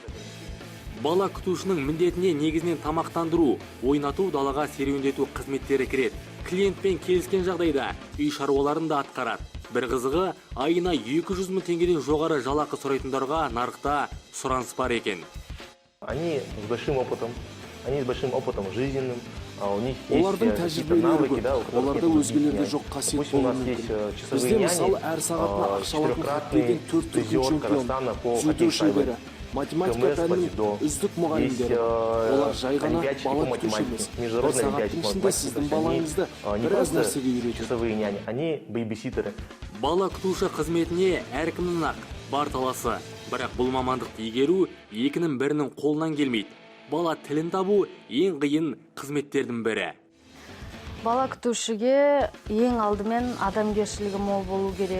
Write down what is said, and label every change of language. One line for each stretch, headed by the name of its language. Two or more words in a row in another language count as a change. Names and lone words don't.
Kazakh: Бала күтушінің міндетіне негізінен тамақтандыру, ойнату, далаға серуендету қызметтері кіреді. Клиентпен келіскен жағдайда үй шаруаларын да атқарады. Бір қызығы, айына 200 мың теңгеден жоғары жалақы сұрайтындарға нарықта сұраныс бар екен.
Russian: Они с большим опытом жизненным, у них есть
Kazakh: Олардың
Russian: какие-то
Kazakh: тәжірибелері
Russian: навыки,
Kazakh: көп.
Russian: да, у которых
Kazakh: Оларда
Russian: нет
Kazakh: өзгелерде
Russian: других
Kazakh: жоқ
Russian: нянь.
Kazakh: қасиет
Russian: Допустим, у
Kazakh: болуы
Russian: нас
Kazakh: мүмкін.
Russian: есть часовые
Kazakh: Бізде
Russian: няни,
Kazakh: мысалы әр сағатына ақшалатын
Russian: четырехкратный
Kazakh: деген 4 түрдің
Russian: призер чемпион, Казахстана по дзюдо хоккею
Kazakh: шебері,
Russian: шайбой.
Kazakh: математика пәнінің үздік мұғалімдері. Олар жай ғана
Russian: олимпиадчики по
Kazakh: бала күтуші
Russian: математике,
Kazakh: емес. Бір
Russian: международные
Kazakh: сағаттың
Russian: олимпиадчики по
Kazakh: ішінде
Russian: математике.
Kazakh: сіздің
Russian: То есть
Kazakh: балаңызды
Russian: они не
Kazakh: біраз
Russian: просто
Kazakh: нәрсеге үйретеді.
Russian: часовые няни, они бейбиситеры.
Kazakh: Бала күтуші қызметіне әркімнің ақ бар таласы. Бірақ бұл мамандықты игеру екінің бірінің қолынан келмейді. Бала тілін табу ең қиын қызметтердің бірі. Бала күтушіге ең алдымен адамгершілігі мол болу керек.